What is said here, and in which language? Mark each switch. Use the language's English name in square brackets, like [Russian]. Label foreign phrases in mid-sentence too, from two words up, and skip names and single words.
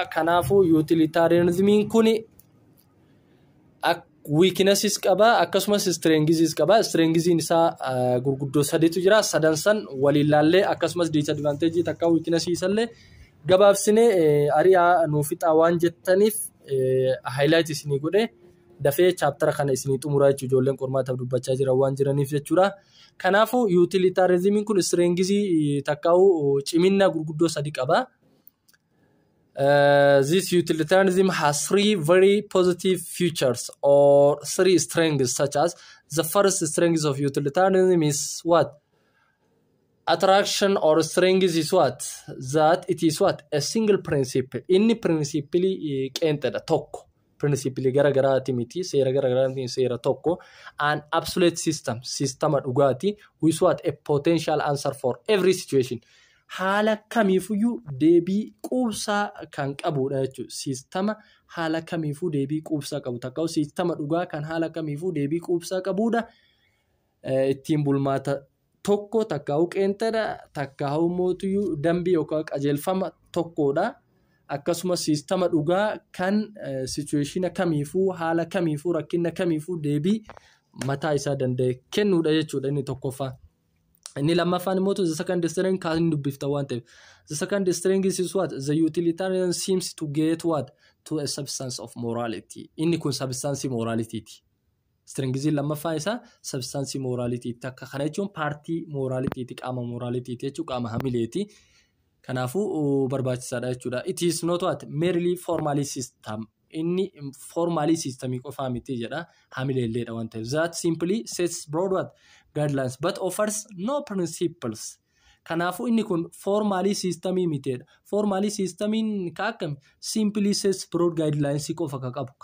[Oromo] Kanaafuu utilitarianism kun weaknesses qaba akkasumas strengths qaba. Strengths isaa gurguddoo sadiitu jira. Sadan san waliin laallee akkasumas disadvantage takka weaknesses isallee gabaabsinee ari'aa nuufixaa waan jettaniif highlight isinii godhe dafee chapter kana isinii xumuraa jechuudha. Ijoolleen qormaataaf dubbachaa jira waan jiraniif jechuudha. Kanaafuu utilitarianism kun strengths takkaa'u cimina gurguddoo sadi qaba. [English] This utilitarianism has three very positive features or three strengths such as the first strength of utilitarianism is what? Attraction or strength is what? That it is what? A single principle. [Oromo] Inni principally qeenxedha tokko. Principally garagaraati miti seera garagaraati seera tokko. [English] An absolute system [Oromo] dhugaati [English] with what? A potential answer for every situation. [Oromo] Haala kamiifuyyuu deebii quubsaa kan qabudha jechuudha. Sistema haala kamiifuu deebii quubsaa qabu. Takkaa'u sistema dhugaa kan haala kamiifuu deebii quubsaa qabudha. Ittiin bulmaata tokko takkaa'u qeenxedha. Takkaa'u mootiyyuu dambii yookaan qajeelfama tokkodha. Akkasumas sistema dhugaa kan situation kamiifuu haala kamiifuu rakkina kamiifuu deebii mataa isaa danda'e kennuudha jechuudha inni tokkoffaa. Inni lammaffaan immoo the second strength kan dubbifta waan ta'eef. [English] The second strength is what? The utilitarian seems to get what? To a substance of morality. [Oromo] Inni kun [English] substance morality [Oromo] ti. Strength lammaffaan isaa [English] substance morality [Oromo] takka kana jechuun [English] party morality [Oromo] ti qaama morality ti jechuun qaama hamileeti. Kanaafuu barbaachisaadha jechuudha. [English] It is not what? Merely formally system. [Oromo] Inni [English] formally systemii [Oromo] qofaa miti jedha hamileelleedha waan ta'eef. [English] That simply sets broad what? Guidelines but offers no principles. [Oromo] Kanaafuu inni kun [English] formally systemii [Oromo] miteedha. [English] Formally systemiin [Oromo] ka akkam [English] simply sets broad guidelines [Oromo] qofa ka qabu.